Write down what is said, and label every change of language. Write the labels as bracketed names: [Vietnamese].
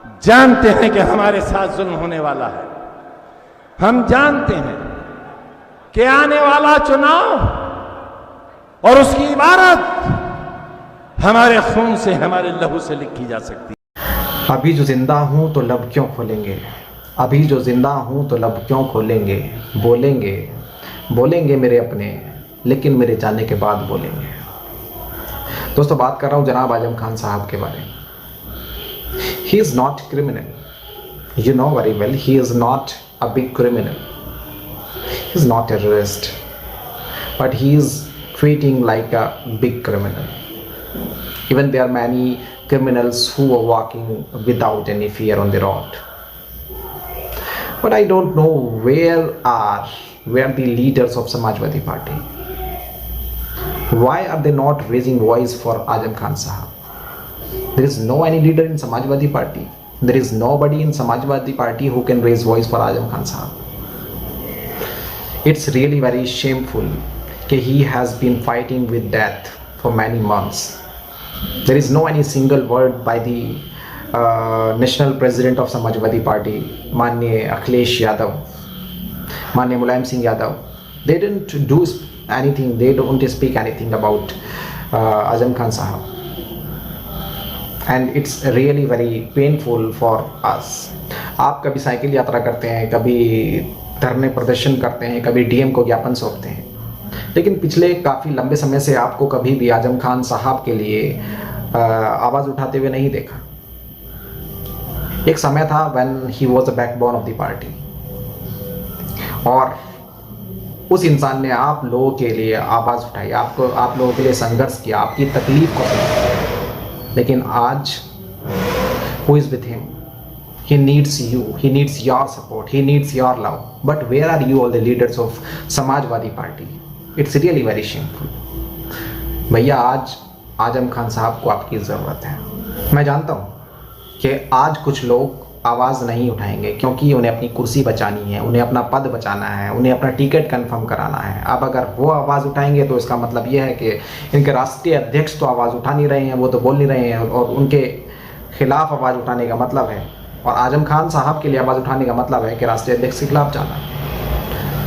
[Hindi] जानते हैं कि हमारे साथ जुल्म होने वाला है। हम जानते हैं कि आने वाला चुनाव और उसकी इबारत हमारे खून से, हमारे लहू से लिखी जा सकती है। अभी जो जिंदा हूं तो लब क्यों खोलेंगे, अभी जो जिंदा हूं तो लब क्यों खोलेंगे, बोलेंगे बोलेंगे मेरे अपने, लेकिन मेरे जाने के बाद बोलेंगे। दोस्तों, बात कर रहा हूं जनाब आजम खान साहब के बारे में। [English] He is not criminal, you know very well he is not a big criminal, he is not a terrorist, but he is treating like a big criminal. Even there are many criminals who are walking without any fear on the road, but I don't know where the leaders of Samajwadi Party, why are they not raising voice for Azam Khan Sahab? There is no any leader in Samajwadi Party. There is nobody in Samajwadi Party who can raise voice for Azam Khan Sahab. It's really very shameful that he has been fighting with death for many months. There is no any single word by the national president of Samajwadi Party, Manya Akhilesh Yadav, Manya Mulayam Singh Yadav. They didn't do anything. They don't speak anything about Azam Khan Sahab. And it's really very painful for us. [Hindi] आप कभी cycle यात्रा करते हैं, कभी धरने प्रदर्शन करते हैं, कभी डीएम को ज्ञापन सौंपते हैं, लेकिन पिछले काफ़ी लंबे समय से आपको कभी भी आजम खान साहब के लिए आवाज़ उठाते हुए नहीं देखा। एक समय था [English] when he was the backbone of the party, [Hindi] और उस इंसान ने आप लोगों के लिए आवाज़ उठाई, आप लोगों के लिए संघर्ष किया, आपकी तकलीफ को सुना। लेकिन आज [English] who is with him? He needs you, he needs your support, he needs your love. But where are you, all the leaders of Samajwadi Party? It's really very shameful. [Hindi] भैया, आज आजम खान साहब को आपकी ज़रूरत है। मैं जानता हूँ कि आज कुछ लोग आवाज़ नहीं उठाएंगे क्योंकि उन्हें अपनी कुर्सी बचानी है, उन्हें अपना पद बचाना है, उन्हें अपना टिकट कंफर्म कराना है। अब अगर वो आवाज़ उठाएंगे तो इसका मतलब ये है कि इनके राष्ट्रीय अध्यक्ष तो आवाज़ उठा नहीं रहे हैं, वो तो बोल नहीं रहे हैं, और उनके खिलाफ आवाज़ उठाने का मतलब है, और आजम खान साहब के लिए आवाज़ उठाने का मतलब है कि राष्ट्रीय अध्यक्ष के खिलाफ जाना।